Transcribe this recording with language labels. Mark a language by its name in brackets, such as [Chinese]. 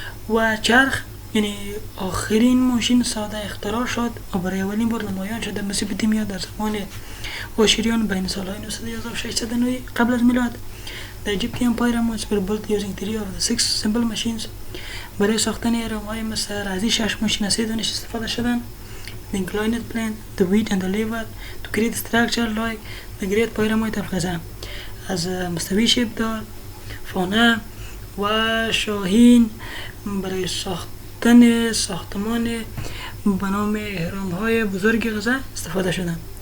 [Persian] و چرخ یعنی آخرین ماشین ساده اختراع شد و برای اولین بار نمایان شد در مسیپوتامیا در زمان آشوریان بین سالهای 911 و 609 قبل از میلاد. [English] The Egyptian pyramids were built using 3 of the 6 simple machines. [Persian] برای ساختن اهرام‌های مصر از این 6 ماشین از 3 دانش استفاده شدن. [English] The inclined plane, the weight and the lever to create structure like the Great Pyramid of Giza. [Persian] از مستوی شیبدار، فانه و شاهین برای ساختمان به نام اهرام‌های بزرگ غزه استفاده شدن.